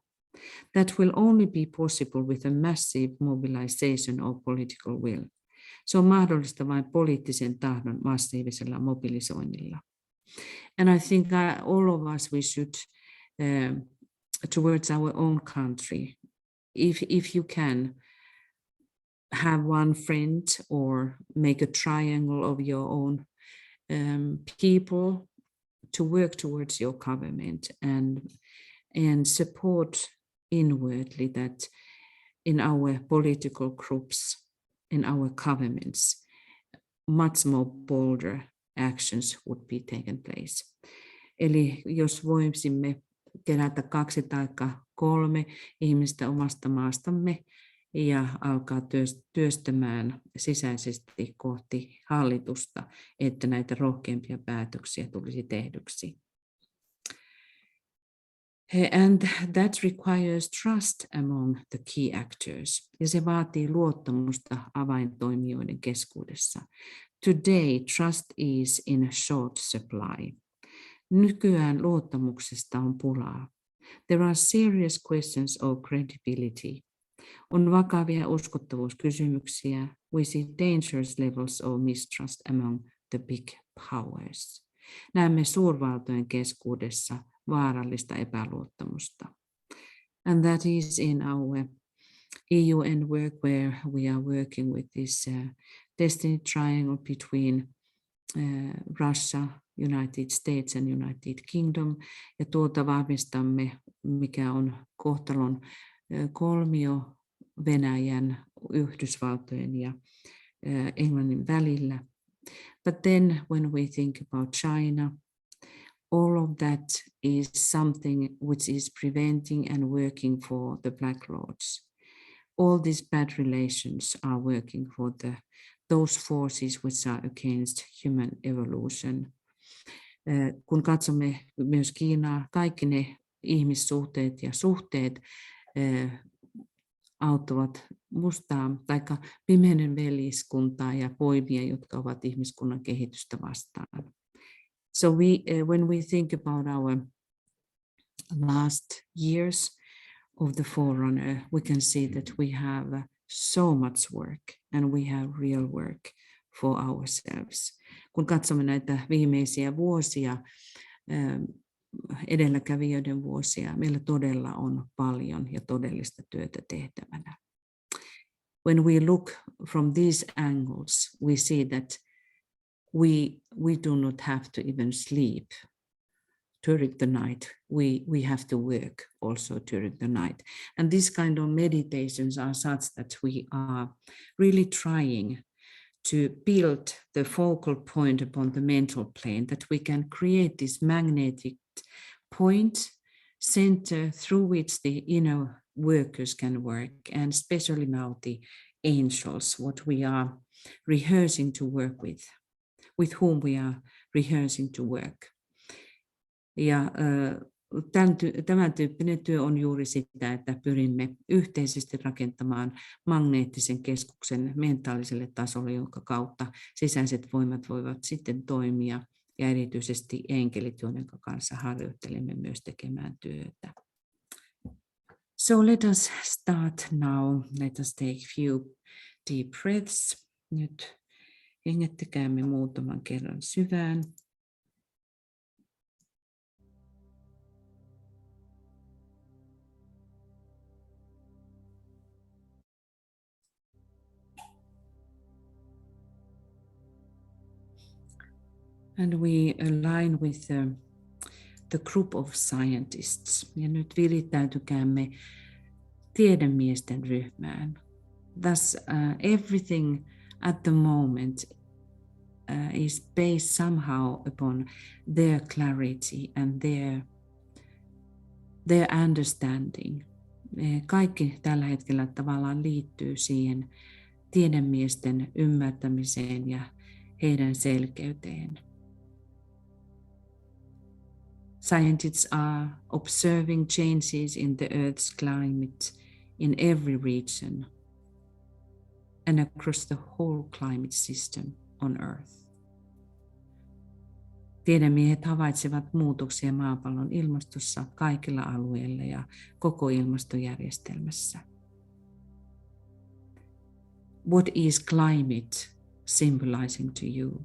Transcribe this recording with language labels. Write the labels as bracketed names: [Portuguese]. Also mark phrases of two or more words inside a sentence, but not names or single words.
[English] That will only be possible with a massive mobilization of political will. [Finnish] Se on mahdollista vain poliittisen tahdon massiivisella mobilisoinnilla. [English] And I think all of us, we should, towards our own country, if you can, have one friend or make a triangle of your own people to work towards your government and support inwardly that in our political groups, in our governments, much more bolder actions would be taken place. [Finnish] Eli jos voisimme kerätä 2 tai 3 ihmistä omasta maastamme ja alkaa työstämään sisäisesti kohti hallitusta, että näitä rohkeampia päätöksiä tulisi tehdyksi. [English] And that requires trust among the key actors. [Finnish] Ja se vaatii luottamusta avaintoimijoiden keskuudessa. [English] Today, trust is in short supply. [Finnish] Nykyään luottamuksesta on pulaa. [English] There are serious questions of credibility. [Finnish] On vakavia uskottavuuskysymyksiä. [English] We see dangerous levels of mistrust among the big powers. [Finnish] Näemme suurvaltojen keskuudessa vaarallista epäluottamusta. [English] And that is in our EUN work where we are working with this destiny triangle between Russia, United States and United Kingdom. [Finnish] Ja tuota vahvistamme, mikä on kohtalon kolmio Venäjän, Yhdysvaltojen ja Englannin välillä. [English] But then when we think about China, all of that is something which is preventing and working for the Black Lords. All these bad relations are working for those forces which are against human evolution. [Finnish] Kun katsomme myös Kiinaa, kaikki ne ihmissuhteet ja suhteet auttavat mustaa tai pimeinen veliskuntaa ja voimia, jotka ovat ihmiskunnan kehitystä vastaan. [English] So when we think about our last years of the Forerunner, we can see that we have so much work and we have real work for ourselves. [Finnish] Kun katsomme näitä viimeisiä vuosia, edelläkävijöiden vuosia, meillä todella on paljon ja todellista työtä tehtävänä. [English] When we look from these angles, we see that we do not have to even sleep during the night. We have to work also during the night. And these kind of meditations are such that we are really trying to build the focal point upon the mental plane, that we can create this magnetic point, center through which the inner workers can work, and especially now the angels, what we are rehearsing to work with whom we are rehearsing to work. [Finnish] Ja tämän tyyppinen työ on juuri sitä, että pyrimme yhteisesti rakentamaan magneettisen keskuksen mentaaliselle tasolle, jonka kautta sisäiset voimat voivat sitten toimia, ja erityisesti enkelit, joiden kanssa harjoittelemme myös tekemään työtä. [English] So let us start now. Let us take few deep breaths. [Finnish] Nyt Hengittäkäämme muutaman kerran syvään. [English] And we align with the group of scientists. [Finnish] Ja nyt virittäytykäämme tiedemiesten ryhmään. [English] Thus, everything at the moment is based somehow upon their clarity and their understanding. [Finnish] Kaikki tällä hetkellä tavallaan liittyy siihen tiedemiesten ymmärtämiseen ja heidän selkeyteen. [English] Scientists are observing changes in the Earth's climate in every region and across the whole climate system on Earth. [Finnish] Tiedemiehet havaitsevat muutoksia maapallon ilmastossa kaikilla alueilla ja koko ilmastojärjestelmässä. [English] What is climate symbolizing to you?